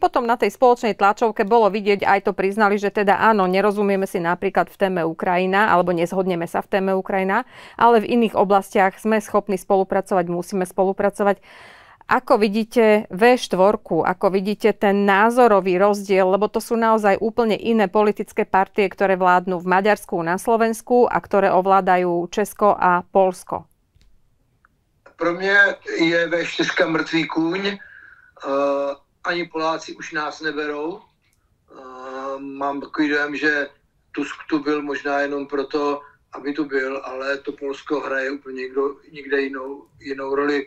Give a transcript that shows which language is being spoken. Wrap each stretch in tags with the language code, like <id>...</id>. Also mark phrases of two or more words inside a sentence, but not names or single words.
<sk>Potom na tej spoločnej tlačovke bolo vidieť, aj to priznali, že teda áno, nerozumieme si napríklad v téme Ukrajina, alebo nezhodneme sa v téme Ukrajina, ale v iných oblastiach sme schopní spolupracovať, musíme spolupracovať. Ako vidíte V4, ako vidíte ten názorový rozdiel, lebo to sú naozaj úplne iné politické partie, ktoré vládnu v Maďarsku, na Slovensku a ktoré ovládajú Česko a Polsko?</sk> <cs>Pro mě je V4 mrtvý kůň. Ani Poláci už nás neberou. Mám takový dojem, že Tusk tu byl možná jenom proto, aby tu byl, ale to Polsko hraje úplně někde jinou roli.</cs>